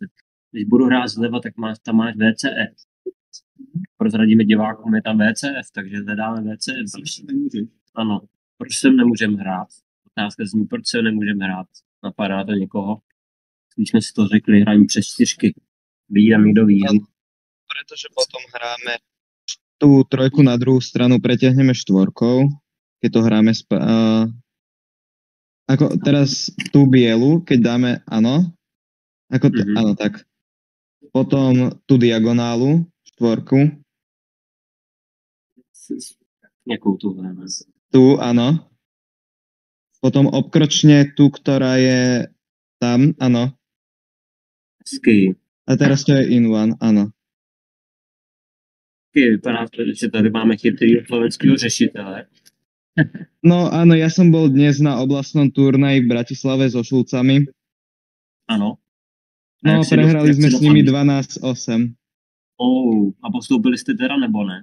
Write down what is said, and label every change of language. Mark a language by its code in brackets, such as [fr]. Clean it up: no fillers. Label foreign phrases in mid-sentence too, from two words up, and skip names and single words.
[cs] Když budu hrát zleva, tak tam máš VCF. Prozradíme divákům, je tam VCF, takže hledáme VCF. Ano, proč sem nemůžeme hrát? Otázka zní, proč se nemůžeme hrát? Napadá to někoho? Když jsme si to řekli, hrajeme přes 4. Vyjdem někdo výhru. [sk] Pretože potom hráme tú trojku na druhú stranu, pretiahneme 4, keď to hráme ako teraz tú bielu, keď dáme, áno, ako áno, tak. Potom tú diagonálu, 4. [cs] Jakou tu hráme? [sk] Tu, áno. Potom obkročne tú, ktorá je tam, áno. [cs] Hezky. [sk] A teraz to je [en] in one, [sk] áno. [cs] Vypadá to, že tady máme chytrýho slovenského řešitele. [sk] No áno, ja som bol dnes na oblastnom turnaji v Bratislave so Šulcami. [cs] Ano. [sk] No, prehrali sme s nimi 12-8. [cs] A postoupili ste teda, nebo ne?